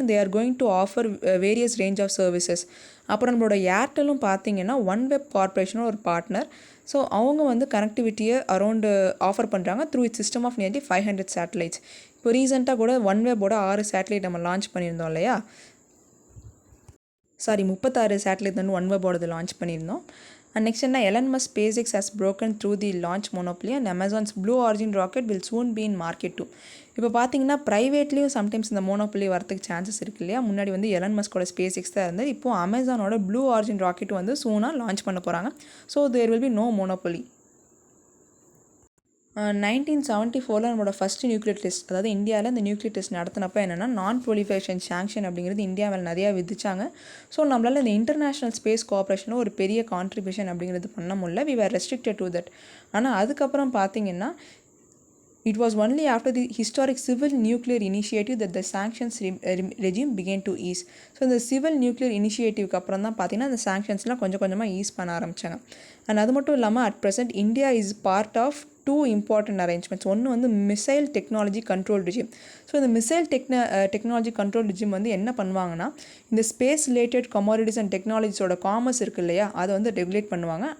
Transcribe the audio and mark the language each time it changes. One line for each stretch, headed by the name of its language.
English: They are going to offer various range of services.
Tamil: அப்புறம் நம்மளோட ஏர்டெல்லும் பார்த்தீங்கன்னா ஒன்வெப் கார்பரேஷனும் ஒரு பார்ட்னர். ஸோ அவங்க வந்து கனெக்டிவிட்டியை அரௌண்டு ஆஃபர் பண்ணுறாங்க
English: Through it system of nearly 500 satellites.
Tamil: இப்போ ரீசெண்டாக கூட ஒன்வெப்போட 6 சேட்டலைட் நம்ம லான்ச் பண்ணியிருந்தோம் இல்லையா, 36 சேட்டலைட் வந்து ஒன்வெப்போடது லான்ச் பண்ணியிருந்தோம்.
English: And next என்ன, Elon Musk SpaceX has broken through the launch monopoly and Amazon's Blue Origin rocket will soon be in market too.
Tamil: இப்போ பார்த்தீங்கன்னா ப்ரைவேட்லேயும் சம்டைம்ஸ் இந்த மோனோபொலி வரதுக்கு சான்சஸ் இருக்கு இல்லையா. முன்னாடி வந்து எலன் மஸ்கோட SpaceX தான் இருந்தது. இப்போது அமேசானோட ப்ளூ ஆரிஜின் ராக்கெட் வந்து சூனாக லான்ச் பண்ண போகிறாங்க.
English: So there will be no monopoly.
Tamil: 1974 நம்மளோட ஃபஸ்ட்டு நியூக்ளியர் டெஸ்ட், அதாவது இந்தியாவில் இந்த நியூக்ளியர் டெஸ்ட் நடத்தினப்போ என்னென்னா நான் ப்ரொலிஃபரேஷன் சாங்ஷன் அப்படிங்கிறது இந்தியா மேலே நிறையா விதிச்சாங்க. ஸோ நம்மளால் இந்த இன்டர்நேஷ்னல் ஸ்பேஸ் கோஆப்ரேஷனில் ஒரு பெரிய கான்ட்ரிபியூஷன் அப்படிங்கிறது பண்ண முடியல.
English: We were restricted to that.
Tamil: ஆனால் அதுக்கப்புறம் பார்த்தீங்கன்னா
English: it was only after the historic civil nuclear initiative that the sanctions regime began to ease.
Tamil: So இந்த சிவில் நியூக்ளியர் இனிஷியேட்டிவ்க்கு அப்புறம் தான் பார்த்தீங்கன்னா இந்த சாங்ஷன்ஸ்லாம் கொஞ்சம் கொஞ்சமாக ஈஸ் பண்ண ஆரம்பித்தாங்க. அண்ட் அது மட்டும் இல்லாமல்
English: At present India is part of 2 important arrangements.
Tamil: ஒன்று வந்து missile technology control regime. So இந்த மிசைல் டெக்னாலஜி கண்ட்ரோல் ரிஜிம் வந்து என்ன பண்ணுவாங்கன்னா, இந்த space related commodities and டெக்னாலஜிஸோட commerce இருக்குது இல்லையா, அதை வந்து ரெகுலேட் பண்ணுவாங்க.